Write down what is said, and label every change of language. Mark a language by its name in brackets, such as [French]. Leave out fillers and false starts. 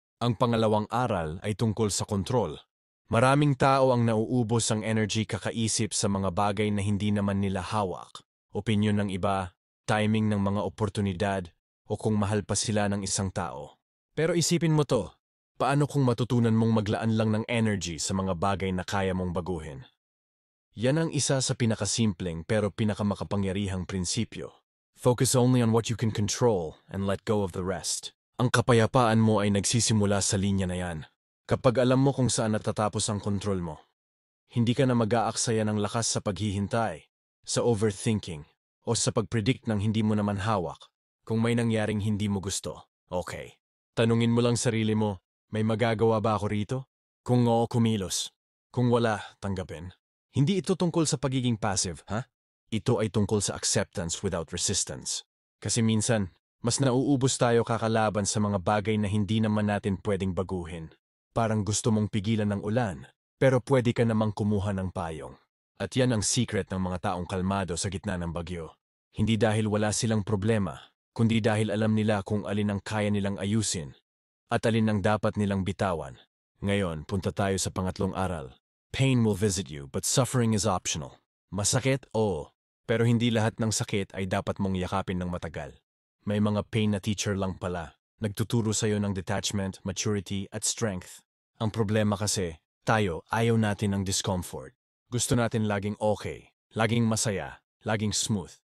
[Filipino] Ang pangalawang aral ay tungkol sa kontrol. Maraming tao ang nauubos ang energy kakaisip sa mga bagay na hindi naman nila hawak. Opinyon ng iba, timing ng mga oportunidad, o kung mahal pa sila ng isang tao. Pero isipin mo to, paano kung matutunan mong maglaan lang ng energy sa mga bagay na kaya mong baguhin? Yan ang isa sa pinakasimpleng pero pinakamakapangyarihang prinsipyo. [English] Focus only on what you can control and let go of the rest. [Filipino] Ang kapayapaan mo ay nagsisimula sa linya na yan. Kapag alam mo kung saan natatapos ang kontrol mo, hindi ka na mag-aaksaya ng lakas sa paghihintay, sa overthinking, o sa pag-predict ng hindi mo naman hawak. Kung may nangyaring hindi mo gusto, okay. Tanungin mo lang sarili mo, may magagawa ba ako rito? Kung oo, kumilos. Kung wala, tanggapin. Hindi ito tungkol sa pagiging passive, ha? Ito ay tungkol sa [English] acceptance without resistance. [Filipino] Kasi minsan, mas nauubos tayo kakalaban sa mga bagay na hindi naman natin pwedeng baguhin. Parang gusto mong pigilan ng ulan, pero pwede ka namang kumuha ng payong. At yan ang secret ng mga taong kalmado sa gitna ng bagyo. Hindi dahil wala silang problema, kundi dahil alam nila kung alin ang kaya nilang ayusin at alin ang dapat nilang bitawan. Ngayon, punta tayo sa pangatlong aral. [English] Pain will visit you, but suffering is optional. [Filipino] Masakit? Oo. Pero hindi lahat ng sakit ay dapat mong yakapin ng matagal. May mga pain na teacher lang pala. Nagtuturo sa'yo ng detachment, maturity, at strength. Ang problema kasi, tayo ayaw natin ng discomfort. Gusto natin laging okay, laging masaya, laging smooth.